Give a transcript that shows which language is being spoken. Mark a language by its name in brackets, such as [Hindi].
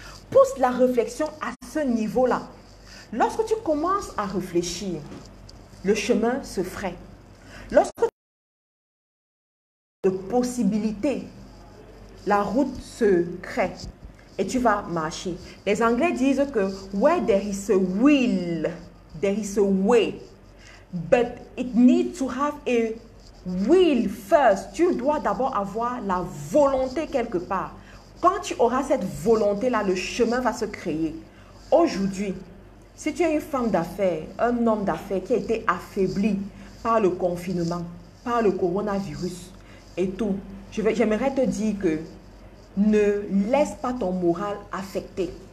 [French] Pousse la réflexion à ce niveau-là. Lorsque tu commences à réfléchir, le chemin se ferait. Lorsque tu as de possibilités, la route se crée. Et tu vas marcher. Les Anglais disent que [English] where there is a will, there is a way. But it needs to have a will first. [French] Tu dois d'abord avoir la volonté quelque part. Quand tu auras cette volonté-là, le chemin va se créer. Aujourd'hui, si tu es une femme d'affaires, un homme d'affaires qui a été affaibli par le confinement, par le coronavirus et tout, j'aimerais te dire que ne laisse pas ton moral affecté.